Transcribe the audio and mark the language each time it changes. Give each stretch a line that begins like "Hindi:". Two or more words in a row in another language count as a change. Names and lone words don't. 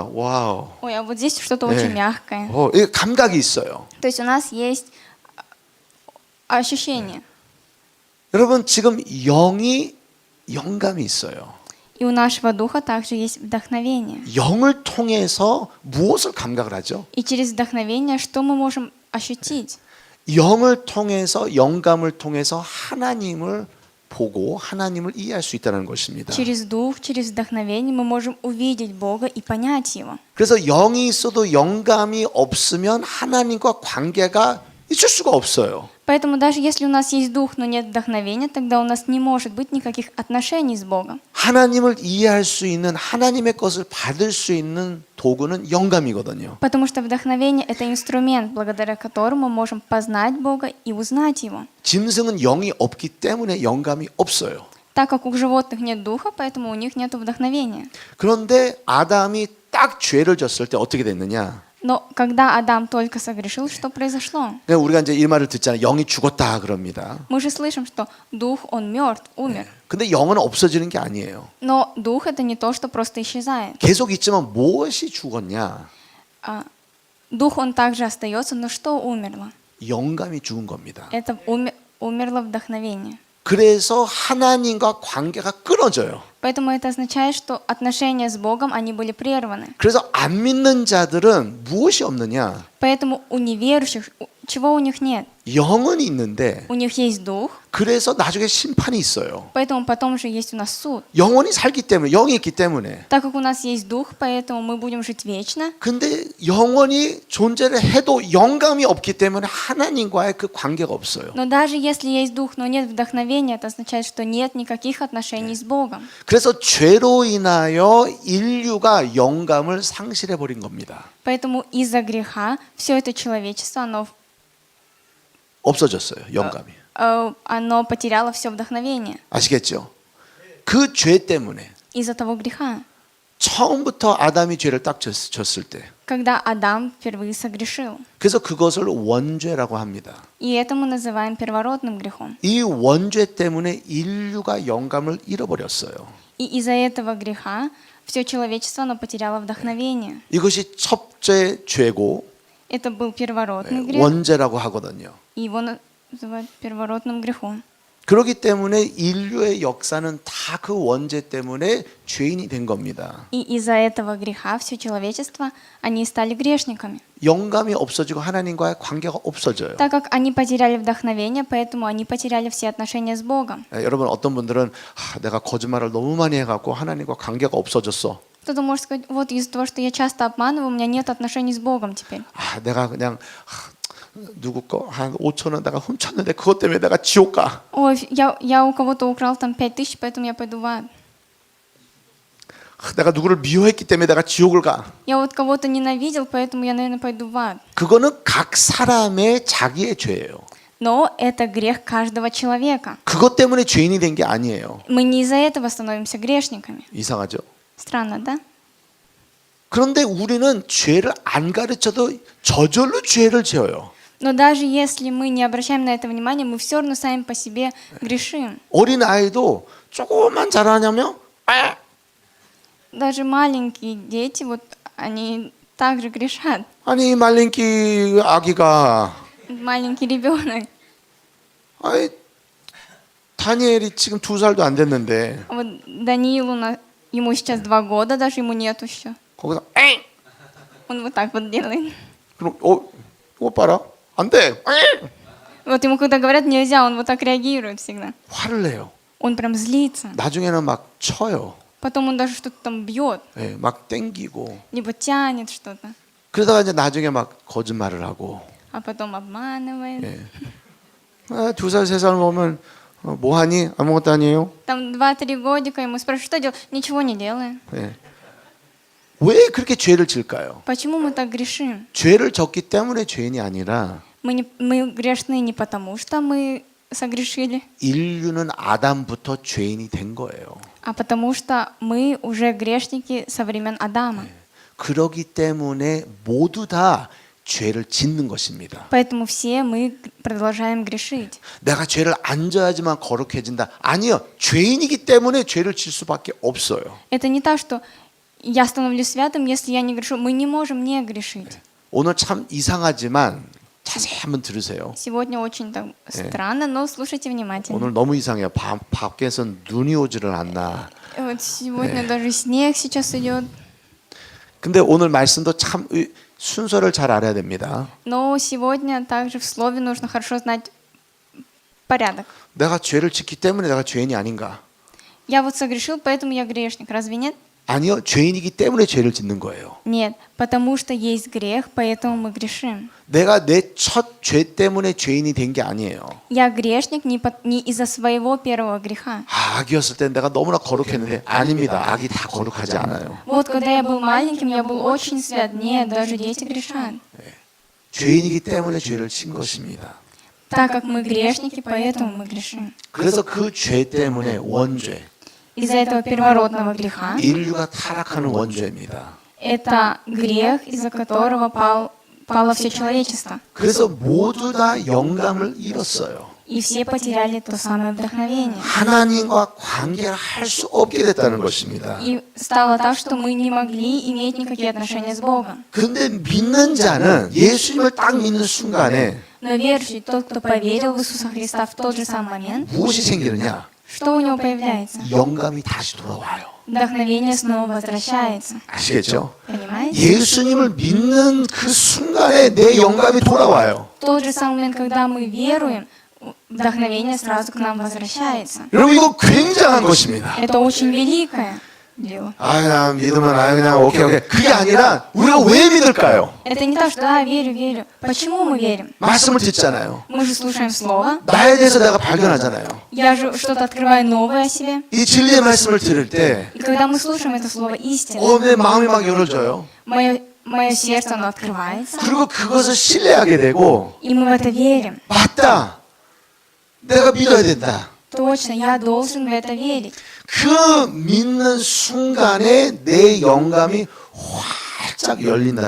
Korean: 와우.
Russian: Ой, а вот здесь что-то очень мягкое.
Korean: 이게 감각이 있어요.
Russian: То есть у нас есть ощущение.
Korean: 여러분 지금 영이 영감이 있어요.
Russian: И у нашего духа также есть вдохновение.
Korean: 영을 통해서 무엇을 감각을 하죠?
Russian: И через вдохновение что мы можем ощутить?
Korean: 영을 통해서 영감을 통해서 하나님을 보고 하나님을 이해할 수 있다는 것입니다.
Russian: Через дух, через вдохновение мы можем увидеть Бога и понять Его.
Korean: 그래서 영이 있어도 영감이 없으면 하나님과 관계가 있을 수가 없어요.
Russian: Поэтому даже если у нас есть дух, но нет вдохновения, тогда у нас не может быть никаких отношений с Богом.
Korean: 하나님을 이해할 수 있는 하나님의 것을 받을 수 있는 도구는 영감이거든요.
Russian: Потому что вдохновение – это инструмент, благодаря которому мы можем познать Бога и узнать Его.
Korean: 짐승은 영이 없기 때문에 영감이 없어요.
Russian: Так как у животных нет духа, поэтому у них нет вдохновения.
Korean: 그런데 아담이 딱 죄를 졌을 때 어떻게 됐느냐?
Russian: Но когда Адам только согрешил, что произошло?
Korean: 우리가 이제 이 말을 듣잖아요. 영이 죽었다 그럽니다.
Russian: Мы же слышим, что дух, он мертв, умер.
Korean: 근데 영은 없어지는 게 아니에요.
Russian: Но дух – это не то, что просто исчезает.
Korean: 계속 있지만 무엇이 죽었냐?
Russian: Дух, он также остается, но что умерло?
Korean: 영감이 죽은 겁니다.
Russian: Это умерло вдохновение.
Korean: 그래서 하나님과 관계가 끊어져요.
Russian: Поэтому это означает, что отношения с Богом, они были прерваны.
Korean: 그래서 안 믿는 자들은 무엇이 없느냐?
Russian: Поэтому у неверующих, чего у них нет?
Korean: 영은 있는데
Russian: У них есть дух,
Korean: 그래서 나중에 심판이 있어요.
Russian: поэтому потом же есть у нас суд.
Korean: 영혼이 살기 때문에 영이 있기 때문에.
Russian: Так как у нас есть дух, поэтому мы будем жить вечно.
Korean: 근데 영혼이 존재를 해도 영감이 없기 때문에 하나님과의 그 관계가 없어요.
Russian: Но даже если есть дух, но нет вдохновения, это означает, что нет никаких отношений с Богом.
Korean: 그래서 죄로 인하여 인류가 영감을 상실해 버린 겁니다.
Russian: Поэтому из-за греха все это человечество,
Korean: 없어졌어요, 영감이.
Russian: оно потеряло все вдохновение.
Korean: 아시겠죠? 그 죄 때문에
Russian: Из-за того греха.
Korean: 처음부터 아담이 죄를 딱 졌을 때
Russian: Когда Адам впервые согрешил.
Korean: 그래서 그것을 원죄라고 합니다.
Russian: И это мы называем первородным грехом.
Korean: 이 원죄 때문에 인류가 영감을 잃어버렸어요.
Russian: И из-за этого греха все человечество, оно потеряло вдохновение.
Korean: 이것이 첫째 죄고
Russian: Это был первородный грех,
Korean: 원죄라고 하거든요.
Russian: и его называют первородным грехом.
Korean: 그렇기 때문에 인류의 역사는 다 그 원죄 때문에 죄인이 된 겁니다.
Russian: И из-за этого греха все человечество, они стали грешниками.
Korean: 영감이 없어지고 하나님과의 관계가 없어져요.
Russian: Так как они потеряли вдохновение, поэтому они потеряли все отношения с Богом.
Korean: 여러분 어떤 분들은 내가 거짓말을 너무 많이 해갖고 하나님과 관계가 없어졌어.
Russian: Кто-то может сказать, вот из-за того, что я часто обманываю, у меня нет отношений с Богом теперь.
Korean: 내가 그냥 누구 거 한 5,000원 내가 훔쳤는데 그것 때문에 내가 지옥 가.
Russian: Ой, я у кого-то украл там 5000, поэтому я пойду в ад.
Korean: 내가 누구를 미워했기 때문에 내가 지옥을 가.
Russian: Я вот кого-то ненавидел, поэтому я, наверное, пойду в ад.
Korean: 그거는 각 사람의 자기의 죄예요.
Russian: Но это грех каждого человека.
Korean: 그것 때문에 죄인이 된 게 아니에요.
Russian: Мы не из-за этого становимся грешниками.
Korean: 이상하죠?
Russian: Странно, да?
Korean: 그런데 우리는 죄를 안 가르쳐도 저절로 죄를 지어요.
Russian: Но даже если мы не обращаем на это внимания, мы все равно сами по себе грешим.
Korean: 어린 아이도 조금만 잘하냐면
Russian: Даже маленькие дети, вот они также грешат.
Korean: 아니 말랭키 아기가
Russian: Маленький ребенок.
Korean: 아이 다니엘이 지금 2살도 안 됐는데
Russian: Вот Даниилу, ему сейчас 2 года, даже ему нету еще.
Korean: 거기서 에이
Russian: Он вот так вот делает.
Korean: 그럼 이거 봐라 안 돼.
Russian: Вот ему когда говорят нельзя, он вот так реагирует всегда.
Korean: 화를 내요.
Russian: Он прям злится.
Korean: 나중에는 막 쳐요.
Russian: Потом он даже что-то там бьет,
Korean: 예, 막 땡기고.
Russian: либо тянет что-то,
Korean: 그러다가 이제 나중에 막 거짓말을 하고.
Russian: а потом обманывает.
Korean: 예. 2살, 3살 보면 뭐 하니? 아무것도 아니에요.
Russian: Там 2-3 годика ему спрашивают, что делать? Ничего не делаем.
Korean: 예. 왜 그렇게 죄를 질까요?
Russian: Почему мы так грешим?
Korean: 죄를 졌기 때문에 죄인이 아니라
Russian: Мы грешны не потому, что мы согрешили,
Korean: 인류는 아담부터 죄인이 된 거예요.
Russian: а потому что мы уже грешники со времен Адама.
Korean: 그러기 때문에 모두 다 죄를 짓는 것입니다.
Russian: Поэтому все мы продолжаем грешить.
Korean: 내가 죄를 안 져야지만 거룩해진다. 아니요. 죄인이기 때문에 죄를 질 수밖에 없어요.
Russian: Это не так, что я становлюсь святым, если я не грешу. Мы не можем не грешить.
Korean: 오늘 참 이상하지만 자세히 한번 들으세요.
Russian: Сегодня очень так странно, но слушайте внимательно.
Korean: 오늘 너무 이상해요. 밖에서 눈이 오지를 않나.
Russian: Вот сегодня даже снег сейчас идет.
Korean: 근데 오늘 말씀도 참 순서를 잘 알아야 됩니다.
Russian: Но сегодня также в слове нужно хорошо знать порядок.
Korean: 내가 죄를 짓기 때문에 내가 죄인이 아닌가?
Russian: Я вот согрешил, поэтому я грешник. Разве нет?
Korean: 아니요. 죄인이기 때문에 죄를 짓는 거예요.
Russian: Нет, потому что есть грех, поэтому мы грешим.
Korean: 내가 내 첫 죄 때문에 죄인이 된 게 아니에요.
Russian: Я грешник не из-за своего первого греха.
Korean: 악이었을 때 내가 너무나 거룩했는데 아닙니다. 악이 다 거룩하지 않아요.
Russian: Вот когда я был маленьким, я был очень свят. Нет, даже дети грешат.
Korean: 죄인이기 때문에 죄를 진 것입니다.
Russian: Так как мы грешники, поэтому мы грешим.
Korean: 그래서 그 죄 때문에 원죄,
Russian: Из-за этого первородного греха,
Korean: 인류가 타락하는 원죄입니다.
Russian: это грех, из-за которого пало все человечество.
Korean: 그래서 모두 다 영감을 잃었어요.
Russian: И все потеряли то самое вдохновение.
Korean: 하나님과 관계를 할 수 없게 됐다는 것입니다.
Russian: И стало так, что мы не могли иметь никакие отношения с Богом.
Korean: 근데 믿는 자는 예수님을 딱 믿는 순간에
Russian: Но верующий, тот, кто поверил в Иисуса Христа в тот же самый момент,
Korean: 무엇이 생기느냐?
Russian: что у него появляется?
Korean: 영감이 다시 돌아와요.
Russian: Вдохновение снова возвращается.
Korean: 아시겠죠?
Russian: Понимаете?
Korean: 예수님을 믿는 그 순간에 내 영감이 돌아와요.
Russian: В тот же самый момент, когда мы веруем, вдохновение сразу к нам возвращается.
Korean: 여러분 이거 굉장한 것입니다.
Russian: Это очень великое дело.
Korean: 나 믿으면 그냥 오케이. 그게 아니라 우리가 왜 믿을까요?
Russian: Это не так, что да, верю. Почему мы верим?
Korean: 말씀을 듣잖아요.
Russian: Мы же слушаем Слово.
Korean: 나에 대해서 내가 발견하잖아요.
Russian: Я же что-то открываю новое о себе.
Korean: 이 진리의 말씀을 들을 때
Russian: И когда мы слушаем это Слово истины,
Korean: 내 마음이 막 열어져요.
Russian: мое сердце, оно открывается.
Korean: 그리고 그것을 신뢰하게 되고
Russian: И мы в это верим.
Korean: 맞다. 내가 믿어야 된다.
Russian: Точно, я должен в это верить.
Korean: 그 믿는 순간에 내 영감이 활짝 열린다는